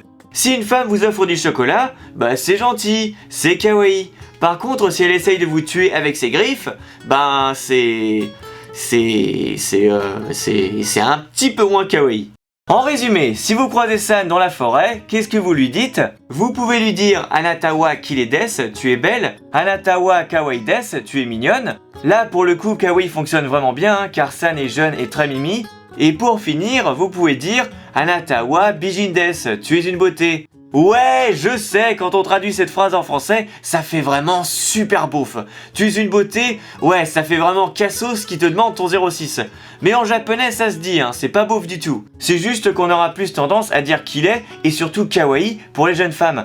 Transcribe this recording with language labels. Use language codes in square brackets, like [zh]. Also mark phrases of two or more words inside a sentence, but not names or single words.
[fr] Si une femme vous offre du chocolat, bah c'est gentil, c'est kawaii. Par contre, si elle essaye de vous tuer avec ses griffes, ben c'est un petit peu moins kawaii. En résumé, si vous croisez San dans la forêt, qu'est-ce que vous lui dites? Vous pouvez lui dire [ja] あなたはきれいです, [fr] tu es belle. [ja] あなたはかわいいです, [fr] tu es mignonne. Là, pour le coup, kawaii fonctionne vraiment bien, hein, car San est jeune et très mimi. Et pour finir, vous pouvez dire [ja] あなたは美人です, [fr] tu es une beauté. Ouais, je sais, quand on traduit cette phrase en français, ça fait vraiment super beauf. Tu es une beauté, ouais, ça fait vraiment cassos qui te demande ton 06. Mais en japonais, ça se dit, hein, c'est pas beauf du tout. C'est juste qu'on aura plus tendance à dire qu'il est, et surtout kawaii pour les jeunes femmes.